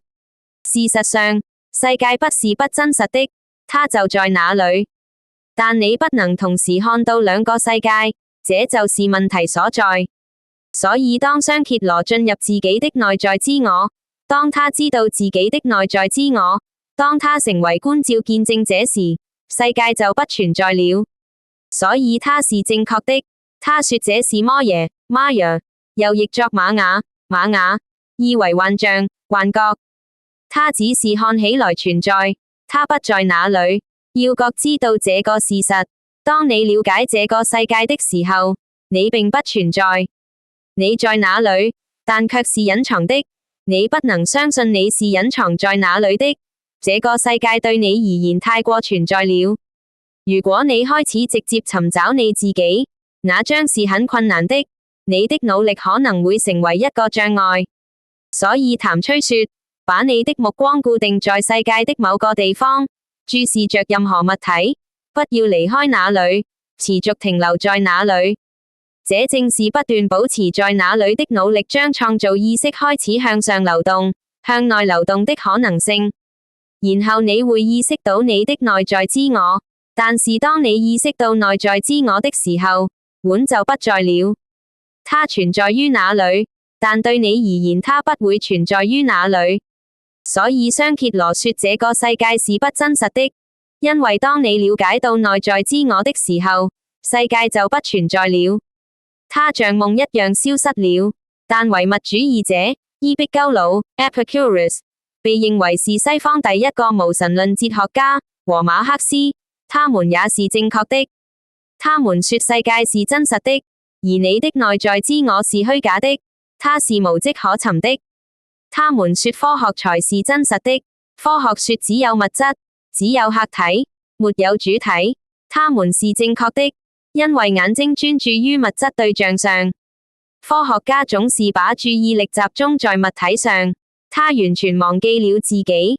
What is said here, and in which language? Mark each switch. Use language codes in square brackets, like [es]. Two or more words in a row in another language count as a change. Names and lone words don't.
[zh] 事實上，世界不是不真實的，它就在那裏。但你不能同時看到兩個世界，這就是問題所在。所以當雙羯羅進入自己的內在之我，當他知道自己的內在之我，當他成為觀照見證者時，世界就不存在了。所以他是正確的。他說這是摩耶 Maya， 又譯作瑪雅瑪雅，意為幻象幻覺。它只是看起來存在，它不在那裏。要覺知到這個事實，當你了解這個世界的時候，你並不存在。你在哪裏，但卻是隱藏的。你不能相信你是隱藏在哪裏的。這個世界對你而言太過存在了。如果你開始直接尋找你自己，那將是很困難的。你的努力可能會成為一個障礙。所以譚崔說，把你的目光固定在世界的某個地方，注視着任何物體，不要離開那裏，持續停留在那裏。這正是不斷保持在那裏的努力將創造意識開始向上流動，向內流動的可能性。然後你會意識到你的內在之我，但是當你意識到內在之我的時候，碗就不在了。它存在於那裏，但對你而言它不會存在於那裏。所以雙羯羅說這個世界是不真實的，因為當你了解到內在之我的時候，世界就不存在了。它像夢一樣消失了。但唯物主義者伊壁鳩魯 Epicurus 被認為是西方第一個無神論哲學家，和馬克思，他們也是正確的。他們說世界是真實的，而你的內在之我是虛假的，它是無跡可尋的。他們說科學才是真實的，科學說只有物質，只有客體，沒有主體。他們是正確的， 因為眼睛專注於物質對象上。科學家總是把注意力集中在物體上，他完全忘記了自己。